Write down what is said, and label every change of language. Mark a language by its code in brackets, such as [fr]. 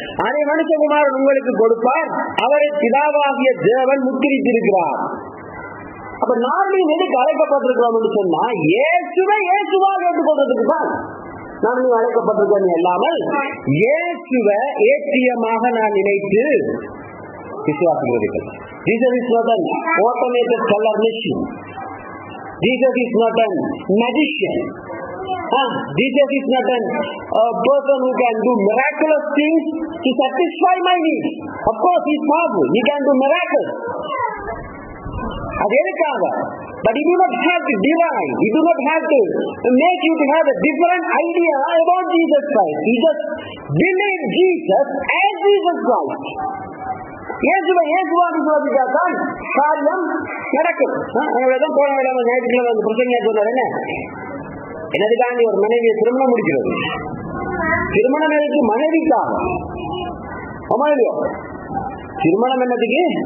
[ta] அதை மனுஷகுமாரன் உங்களுக்கு கொடுப்பார். அவரை பிதாவாகிய தேவன் முத்திரித்திருக்கிறார். அப்ப நாங்கள் எதுக்கு அழைக்கப்பட்டிருக்கிறோம் என்று சொன்னா, இயேசுவை இயேசுவாக ஏற்றுக்கொள்றதுக்கு தான் நான் அழைக்கப்பட்டிருக்கேன் இல்லாமல் இயேசுவை ஏற்றியமாக நான் நினைத்து விசுவாசிக்கிறீர்கள். [en] Jesus is not an automated color machine. Jesus is not a magician. Jesus is not a person who can do miraculous things to satisfy my needs. Of course, he is powerful. He can do miracles. [ta] அது எதுக்காக? [en] But you do not have to divine. You do not have to make you to have a different idea about Jesus Christ. You just believe Jesus as Jesus Christ. [ta] இயேசுவை இயேசுவாக விசுவாசித்தால் காரியம் நடக்கும். போன வேலை ஞாயிற்றுக்கிழமை அந்த பிரசங்க சொன்னார், என்ன என்னதுக்காண்டி ஒரு மனைவியை திருமணம் முடிக்கிறது? திருமணம் எதுக்கு? மனைவிக்காக. அம்மாவியோ திருமணம் என்னதுக்கு?